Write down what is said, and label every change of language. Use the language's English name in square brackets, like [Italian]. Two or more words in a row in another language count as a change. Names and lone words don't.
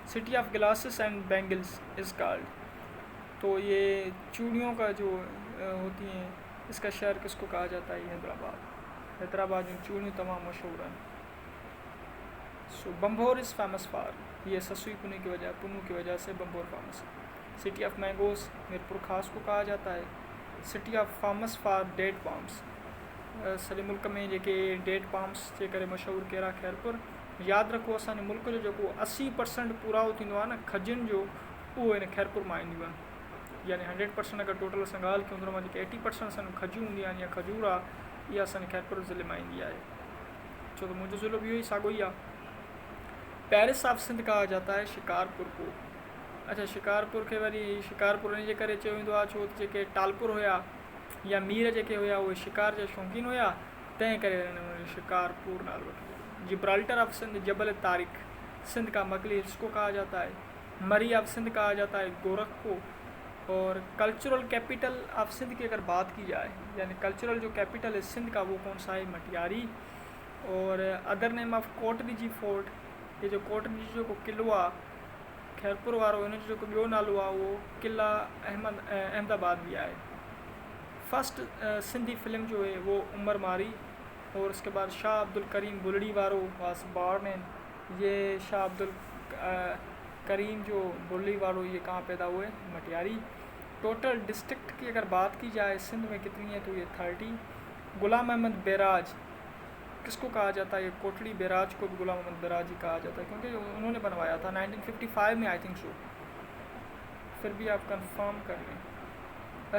[English] city of glasses and bangles is called, [Urdu] تو یہ چوڑیوں کا جو ہوتی ہیں اس کا شہر کس کو کہا جاتا ہے، حیدرآباد. حیدرآباد ان چوڑیوں تمام مشہور ہیں. [English] so Bhambore is famous for, [Urdu] یہ سسئی پنوں کی وجہ سے بھنبھور فیمس ہے. [English] city of mangoes [Urdu] میرپور خاص کو کہا جاتا ہے. [English] city of famous for date palms, [Sindhi] सॼे मुल्क में जेके [English] date palms [Sindhi] जे करे मशहूरु कहिड़ा, खैरपुर। यादि रखो असांजे मुल्क जो जेको 80% पूराओ थींदो आहे न खजुनि जो, उहो हिन खैरपुर मां ईंदियूं आहिनि। यानी 100% अगरि टोटल असां ॻाल्हि कयूं त हुन मां जेके 80% असांजो खजूं हूंदियूं आहिनि या खजूर आहे, इहा असांजे खैरपुर ज़िले मां ईंदी आहे, छो त मुंहिंजो ज़िलो बि इहो ई साॻियो ई आहे। [English] Paris of Sindh [Urdu] کہا جاتا ہے شکارپور کو. [Sindhi] अच्छा, शिकारपुर के वरी शिकारपुर इन जे करे चयो वेंदो आहे छो त जेके टालपुर हुया या मीर जेके हुया उहे शिकार जा शौक़ीन हुया, तंहिं करे हिन शिकारपुर नालो वठो। [English] Gibraltar of Sindh [Urdu] जबल तारिक, سندھ کا مکلی ہلز کو کہا جاتا ہے. [English] Murree of Sindh [Urdu] کہا جاتا ہے گورکھ کو۔ اور [English] cultural capital of Sindh [Urdu] کی اگر بات کی جائے، یعنی کلچرل جو کیپیٹل ہے سندھ کا وہ کون سا ہے، مٹیاری. [Sindhi] और [English] other name of Kotdiji Fort, [Sindhi] ये जो कोटरीजी को किलो आहे खैरपुर वारो, इन जो ॿियो नालो आहे वो किला अहमदाबाद भी आहे। [English] first Sindhi film [Urdu] جو ہے وہ عمر ماروی. اور اس کے بعد شاہ عبدالکریم بلڑی وارو [English] was born in, [Urdu] یہ شاہ عبدالکریم جو بلڑی وارو یہ کہاں پیدا ہوئے، مٹیاری. [English] total district [Urdu] کی اگر بات کی جائے سندھ میں کتنی ہے تو یہ 30. غلام احمد بیراج کس کو کہا جاتا ہے، یہ کوٹلی بیراج کو بھی غلام احمد بیراج ہی کہا جاتا ہے کیونکہ انہوں نے بنوایا تھا 1955 میں [English] I think so, [Urdu] پھر بھی آپ کنفرم کر لیں.